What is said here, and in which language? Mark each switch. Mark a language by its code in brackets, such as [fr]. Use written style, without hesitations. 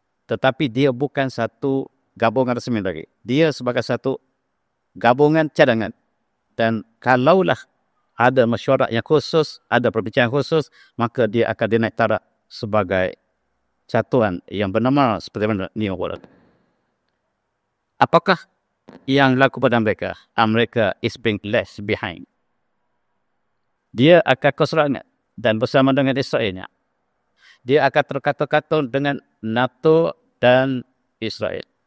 [ms] Tetapi dia bukan satu gabungan resmi lagi. Dia sebagai satu gabungan cadangan. Dan kalaulah ada mesyuarat yang khusus, ada perbincangan khusus, maka dia akan dinaik taraf sebagai satuan yang bernama seperti mana New World. Apakah yang laku pada mereka? [en] Amerika is being left behind. [ms] Dia akan keserangan dan bersama dengan Israelnya. Dia akan terkatung-katung dengan NATO dan Israel.